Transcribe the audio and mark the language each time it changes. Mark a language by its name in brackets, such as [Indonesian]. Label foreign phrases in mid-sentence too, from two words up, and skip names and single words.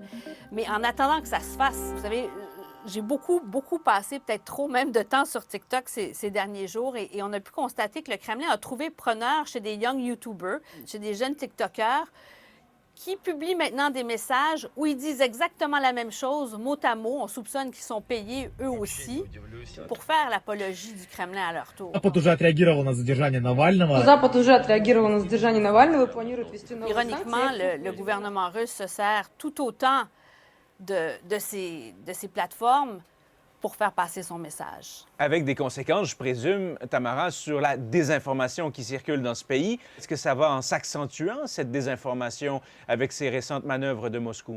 [French] Mais en attendant que ça se fasse, vous savez, j'ai beaucoup passé, peut-être trop même, de temps sur TikTok ces derniers jours et on a pu constater que le Kremlin a trouvé preneur chez des [English] young YouTubers, [French] chez des jeunes TikTokers, qui publient maintenant des messages où ils disent exactement la même chose, mot à mot. On soupçonne qu'ils sont payés, eux aussi, pour faire l'apologie du Kremlin à leur tour. [Russian] Запад уже отреагировал на задержание Навального. Запад уже отреагировал на задержание Навального и планирует ввести новые [French] Ironiquement, [Russian] санкции. [French] le gouvernement russe se sert tout autant de ces plateformes pour faire passer son message. Avec des conséquences, je présume, Tamara, sur la désinformation qui circule dans ce pays. Est-ce que ça va en s'accentuant, cette désinformation, avec ces récentes manœuvres de Moscou?